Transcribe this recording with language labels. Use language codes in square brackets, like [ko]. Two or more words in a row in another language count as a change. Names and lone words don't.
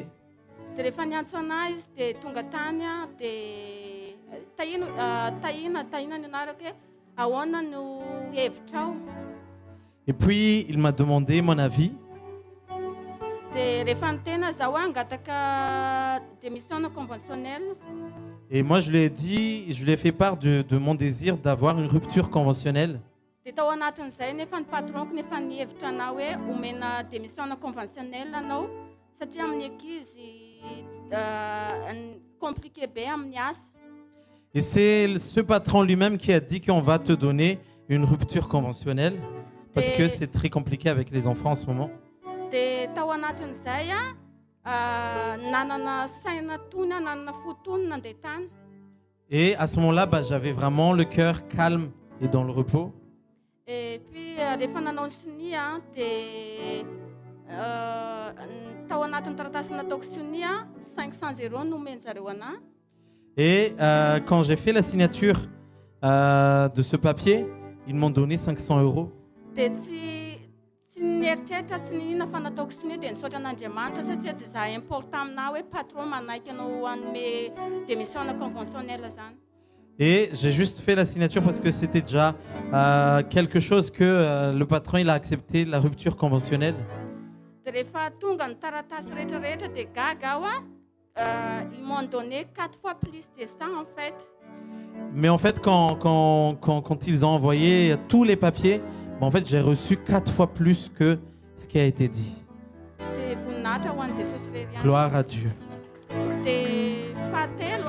[mg] Dia rehefa niantso anahy izy dia tonga tany dia tahina ny anarako hoe ahoana no hevitrao. [fr] Et puis il m'a demandé mon avis. [mg] Dia rehefa nitena zaho hoe hangataka [fr] démission conventionnelle. Et moi je lui ai dit, je lui ai fait part de mon désir d'avoir une rupture conventionnelle. [mg] Dia tao anatin'izay nefa ny patronko nefa nihevitra anao hoe omena [fr] démission conventionnelle [mg] anao satria amin'ny ankizy compliqué be amin'ny asa. [fr] Et c'est ce patron lui-même qui a dit qu'on va te donner une rupture conventionnelle parce que c'est très compliqué avec les enfants en ce moment. [mg] Dia tao anatin'izay nanana saina tony nanana fo tony nandeha tany. [fr] Et à ce moment-là, j'avais vraiment le cœur calme et dans le repos. Et puis [mg] rehefa nanao ny soni dia tao anatin'ny taratasy nataoko soni 500 € no omeny zareo anahy. [fr] Et quand j'ai fait la signature de ce papier, ils m'ont donné 500 €. [mg] Dia tsy nieritreritra tsy ninona fa nataoko soni dia nisaotra an'Andriamanitra satria dia za important aminahy hoe patron manaiky anao hanome [fr] démission conventionnelle [mg] zany. [fr] Et j'ai juste fait la signature parce que c'était déjà quelque chose que le patron il a accepté, la rupture conventionnelle. [mg] Dia rehefa tonga ny taratasy rehetrarehetra dia gaga aho [fr] ils m'ont donné 4 fois plus de ça en fait. Mais en fait, quand ils ont envoyé tous les papiers, en fait, j'ai reçu 4 fois plus que ce qui a été dit. [mg] Dia voninahitra ho an'i Jesosy rery ihany. [fr] Gloire à Dieu. [mg] Dia fahatelo